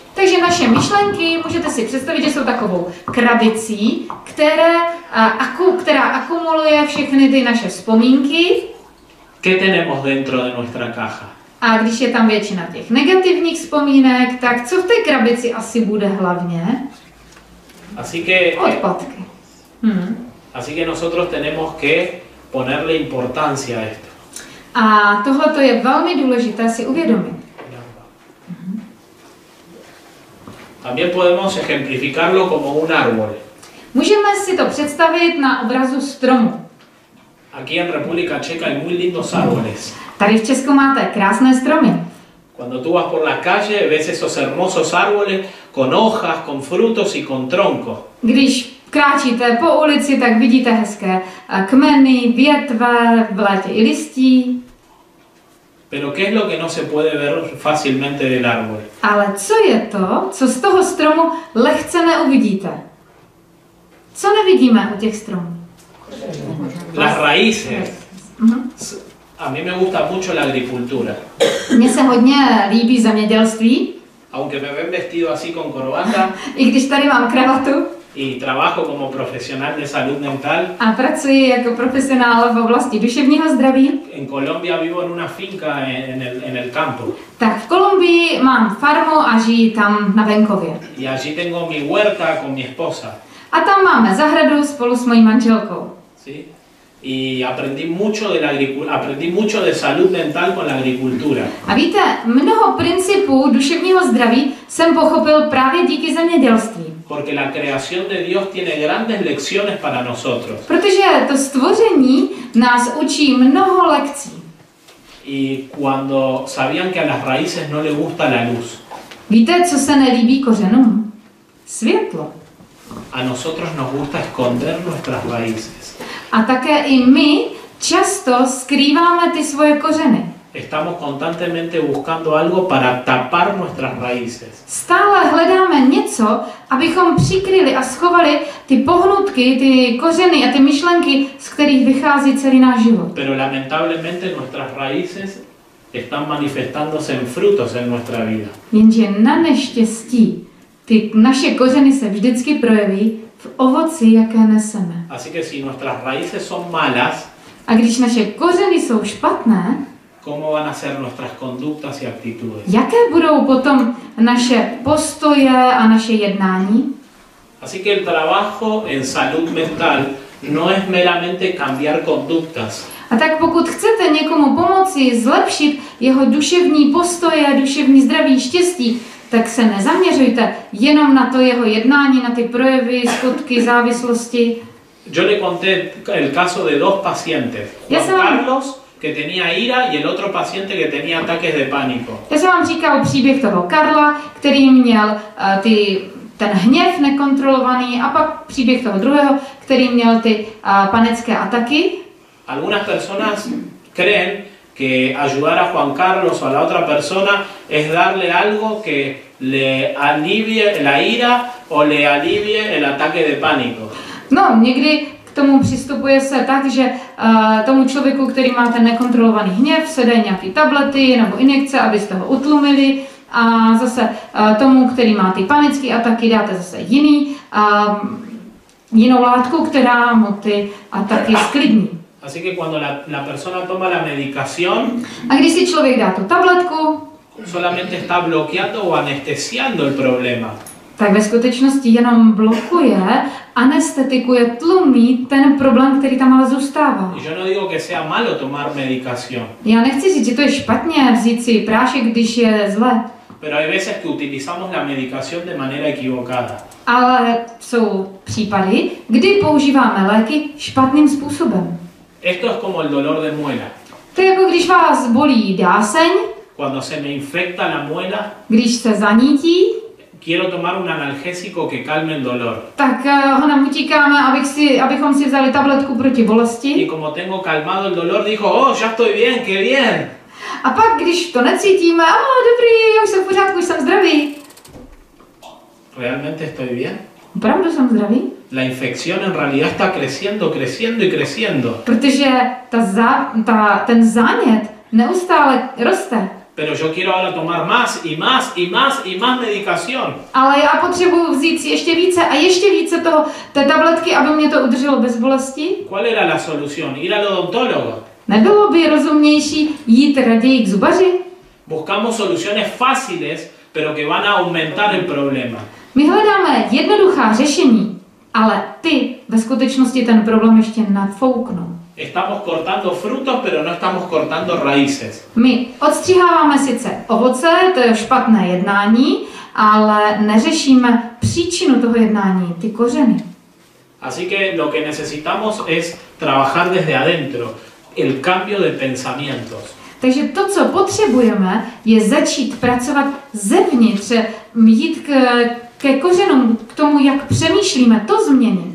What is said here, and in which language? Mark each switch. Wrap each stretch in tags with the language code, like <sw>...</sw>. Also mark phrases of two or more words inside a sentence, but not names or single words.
<cs>Takže naše myšlenky, můžete si představit, že jsou takovou krabicí, která akumuluje všechny ty naše vzpomínky.</cs> <es>¿Qué tenemos dentro de nuestra caja?</es> <cs>A když je tam většina těch negativních vzpomínek, tak co v té krabici asi bude hlavně?</cs> <es>Así que,</es> <cs>Odpadky.</cs> <es>así que nosotros tenemos que ponerle importancia a esto.</es> <cs>A tohle je velmi důležité si uvědomit.</cs> <es>También podemos ejemplificarlo como un árbol.</es> <cs>Můžeme si to představit na obrazu stromu.</cs> <es>Aquí en República Checa hay muy lindos árboles.</es> <cs>Tady v Česku máte krásné stromy.</cs> <es>Cuando tú vas por la calle ves esos hermosos árboles con hojas, con frutos y con tronco.</es> <cs>Když kráčíte po ulici, tak vidíte hezké kmeny, větve, v létě i listí.</cs> <es>Pero ¿qué es lo que no se puede ver fácilmente del árbol?</es> <cs>Ale co je to, co z toho stromu lehce neuvidíte? Co nevidíme u těch stromů?</cs> <es>Las raíces. A mí me gusta mucho la agricultura.</es> <cs>Mně se hodně líbí zemědělství.</cs> <es>Aunque me ven vestido así con corbata</es> <cs>I když tady mám kravatu</cs> <es>y trabajo como profesional de salud mental.</es> <cs>a pracuji jako profesionál v oblasti duševního zdraví,</cs> <es>En Colombia vivo en una finca en el campo.</es> <cs>tak v Kolumbii mám farmu a žiji tam na venkově.</cs> <es>Y allí tengo mi huerta con mi esposa.</es> <cs>A tam máme zahradu spolu s mojí manželkou.</cs> <es>¿Sí? Y aprendí mucho de salud mental con la agricultura.</es> <cs>A víte, mnoho principů duševního zdraví jsem pochopil právě díky zemědělství.</cs> <es>Porque la creación de Dios tiene grandes lecciones para nosotros.</es> <cs>Protože to stvoření nás učí mnoho lekcí.</cs> <es>Y cuando sabían que a las raíces no le gusta la luz,</es> <cs>Víte, co se nelíbí kořenům? Světlo.</cs> <es>a nosotros nos gusta esconder nuestras raíces.</es> <cs>A také i my často skrýváme ty svoje kořeny.</cs> <es>Estamos constantemente buscando algo para tapar nuestras raíces.</es> <cs>Stále hledáme něco, abychom přikryli a schovali ty pohnutky, ty kořeny a ty myšlenky, z kterých vychází celý náš život.</cs> <es>Pero lamentablemente nuestras raíces están manifestándose en frutos en nuestra vida.</es> <cs>Jenže na neštěstí ty naše kořeny se vždycky projeví v ovoci, jaké neseme.</cs> <es>Así que si nuestras raíces son malas,</es> <cs>A když naše kořeny jsou špatné,</cs> <es>¿cómo van a ser nuestras conductas y actitudes?</es> <cs>jaké budou potom naše postoje a naše jednání?</cs> <es>Así que el trabajo en salud mental no es meramente cambiar conductas,</es> <cs>A tak pokud chcete někomu pomoci zlepšit jeho duševní postoje, duševní zdraví, štěstí, tak se nezaměřujte jenom na to jeho jednání, na ty projevy, skutky, závislosti.</cs> <es>Yo le conté el caso de dos pacientes, Juan Carlos que tenía ira y el otro paciente que tenía ataques de pánico.</es> <cs>Já jsem vám říkal příběh toho Karla, který měl ten hněv nekontrolovaný, a pak příběh toho druhého, který měl ty panické ataky.</cs> <es>Algunas personas creen que ayudar a Juan Carlos o a la otra persona es darle algo que le alivie la ira o le alivie el ataque de pánico.</es> <cs>No, někdy k tomu přistupuje se tak, že tomu člověku, který má ten nekontrolovaný hněv, se dají nějaké tablety nebo injekce, aby z toho utlumili, a zase tomu, který má ty panické ataky, dáte zase jinou látku, která mu ty ataky sklidní.</cs> <es>Así que cuando la persona toma la medicación,</es> <cs>A když si člověk dá tu tabletku,</cs> <es>solamente está bloqueando o anestesiando el problema.</es> <cs>tak ve skutečnosti jenom blokuje, anestetikuje, tlumí ten problém, který tam ale zůstává.</cs> <es>Y yo no digo que sea malo tomar medicación,</es> <cs>Já nechci říct, že to je špatně vzít si prášek, když je zle,</cs> <es>pero hay veces que utilizamos la medicación de manera equivocada.</es> <cs>ale jsou případy, kdy používáme léky špatným způsobem.</cs> <es>Esto es como el dolor de muela.</es> <cs>To je jako když vás bolí dáseň,</cs> <es>Cuando se me infecta la muela,</es> <cs>když se zanítí,</cs> <es>quiero tomar un analgésico que calme el dolor.</es> <cs>tak ho nám utíkáme, abychom si vzali tabletku proti</cs> <es>Y</es> <cs>bolesti.</cs> <es>como tengo calmado el dolor, digo, oh, ya estoy bien, qué bien.</es> <cs>A pak, když to necítíme, dobrý, já už jsem v pořádku, už jsem zdravý.</cs> <es>¿Realmente estoy bien?</es> <cs>Opravdu jsem zdravý?</cs> <es>La infección en realidad está creciendo, creciendo y creciendo.</es> <cs>Protože ten zánět neustále roste.</cs> <es>Pero yo quiero ahora tomar más y más y más y más medicación.</es> <cs>Ale já potřebuji vzít si ještě více a ještě více té tabletky, aby mě to udrželo bez bolesti.</cs> <es>¿Cuál era la solución? Ir al odontólogo.</es> <cs>Nebylo by rozumnější jít raději k zubaři?</cs> <es>Buscamos soluciones fáciles, pero que van a aumentar el problema.</es> <cs>My hledáme jednoduchá řešení, ale ty ve skutečnosti ten problém ještě nafouknou.</cs> <es>Estamos cortando frutos, pero no estamos cortando raíces.</es> <cs>My odstřiháváme sice ovoce, to je špatné jednání, ale neřešíme příčinu toho jednání, ty kořeny.</cs> <es>Así que lo que necesitamos es trabajar desde adentro, el cambio de pensamientos.</es> <cs>Takže to, co potřebujeme, je začít pracovat zevnitř, jít ke kořenům, k tomu, jak přemýšlíme, to změnit.</cs>